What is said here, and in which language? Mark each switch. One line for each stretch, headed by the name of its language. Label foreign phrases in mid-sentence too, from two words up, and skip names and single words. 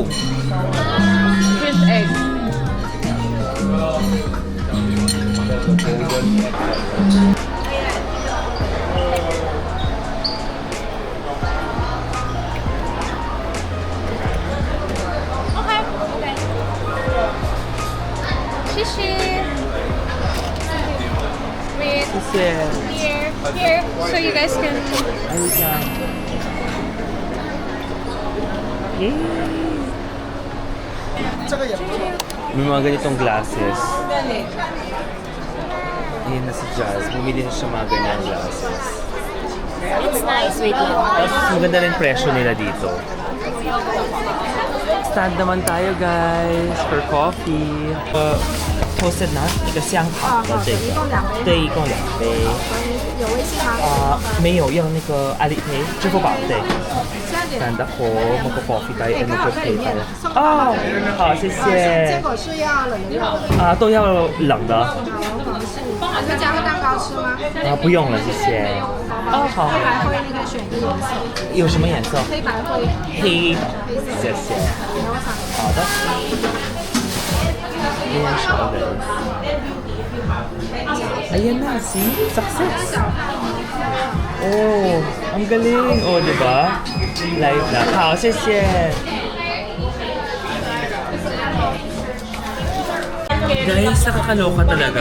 English: Fish egg. Okay. Okay. Shishi. Wait. Here. So you guys can.
Filipino: May mga ganitong glasses. Ayun na si Jazz. Bumili na siya mga ganyang glasses.
English: It's nice. Wait lang.
Filipino: Tapos maganda rin presyo nila dito. Stand naman tayo guys for coffee.
English: Toasted nut
Chinese: 一个香草的这个，对，一共2杯。有微信吗？没有用那个阿里 Pay 支付宝对。
Filipino: Stand ako, magko-coffee tayo and magko-pay tayo.
Chinese: Oh, 好，谢谢。结果是要冷的热的。都要冷的。要加个蛋糕吃吗？不用了，谢谢。好。黑白灰那个选一个颜色，有什么颜色？黑白灰。黑。谢谢。好的。
Filipino: Ayan siya guys. Ayan na, see? Success! Oh, ang galing! Oh, di ba? Live na.
Chinese: 好，谢谢!
Filipino: Guys, nakakaloka talaga.